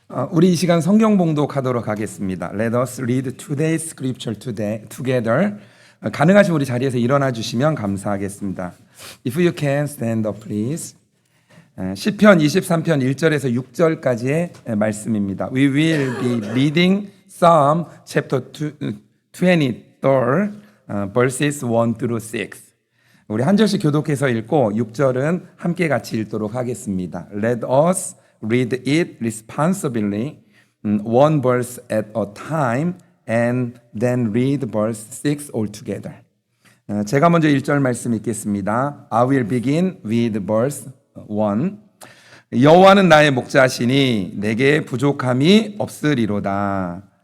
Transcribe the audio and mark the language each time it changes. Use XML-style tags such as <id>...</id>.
<ko>우리 이 시간 성경 봉독하도록 하겠습니다.</ko> <en>Let us read today's scripture together.</en> <ko>가능하시면 우리 자리에서 일어나 주시면 감사하겠습니다.</ko> <en>If you can stand up, please.</en> <ko>시편 23편 1절에서 6절까지의 말씀입니다.</ko> <en>We will be reading Psalm chapter 23, verses 1 through 6.</en> <ko>우리 한 절씩 교독해서 읽고 6절은 함께 같이 읽도록 하겠습니다.</ko> <en>Let us read it responsibly, one verse at a time, and then read verse 6 all together.</en> <ko>제가 먼저 1절 말씀 읽겠습니다.</ko> <en>I will begin with verse 1.</en> <ko>여호와는 나의 목자시니 내게 부족함이 없으리로다.</ko>